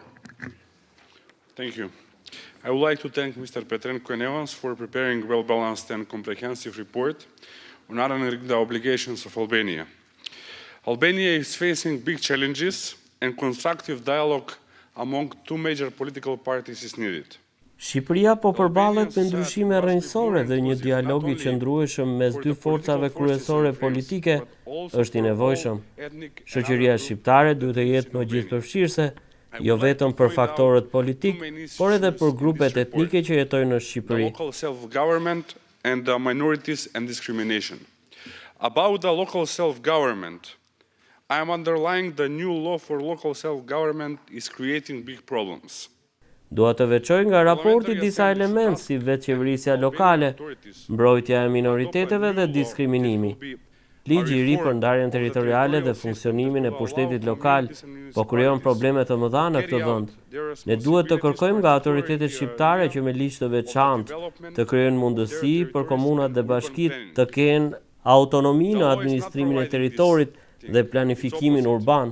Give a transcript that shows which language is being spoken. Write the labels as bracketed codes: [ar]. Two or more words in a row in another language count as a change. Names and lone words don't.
[en] Thank you. I would like to thank Mr. Petrenko and Evans for preparing a well-balanced and comprehensive report on honoring the obligations of Albania. Albania is facing big challenges and constructive dialogue among two major political parties is needed. [sq] Shqipëria po përballet me ndryshime rrënjësore dhe një dialog i qëndrueshëm mes dy forcave kryesore politike është i nevojshëm. Shoqëria shqiptare duhet të jetë më gjithëpërfshirëse jo vetëm për faktorët politik, por edhe për grupet etnike që jetojnë në Shqipëri. [en] Local self-government and the minorities and discrimination. About the local self-government, I am underlying the new law for local self-government is creating big problems. [sq] Dua të veçoj nga raporti disa elementë si vetëqeverisja lokale, mbrojtja e minoriteteve dhe diskriminimi. Ligji I ri për ndarjen territoriale dhe funksionimin e pushtetit lokal po krijon probleme të mëdha në këtë vend. Ne duhet të kërkojmë nga autoritetet shqiptare që me ligj të veçantë të krijojnë mundësi për komunat dhe bashkitë të kenë autonomi në administrimin e territorit dhe planifikimin urban.